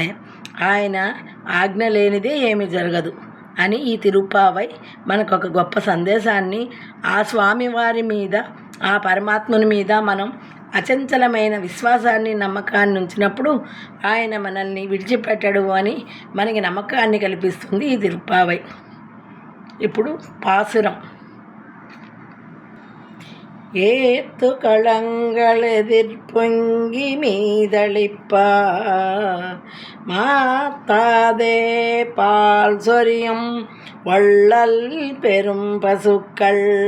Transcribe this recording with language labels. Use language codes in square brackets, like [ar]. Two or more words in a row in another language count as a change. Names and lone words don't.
[te] ఆయన ఆజ్ఞ లేనిదే ఏమీ జరగదు అని ఈ తిరుప్పావై మనకు ఒక గొప్ప సందేశాన్ని, ఆ స్వామివారి మీద, ఆ పరమాత్ముని మీద మనం అచంచలమైన విశ్వాసాన్ని, నమ్మకాన్ని ఉంచినప్పుడు ఆయన మనల్ని విడిచిపెట్టడు అని మనకి నమ్మకాన్ని కల్పిస్తుంది ఈ తిరుప్పావై. ఇప్పుడు పాసురం. [ta] ஏத்து களங்களெதிர்பொங்கி மீதளிப்பா மாத்தாதே பால் சொரியும் வள்ளல் பெரும் பசுக்கள்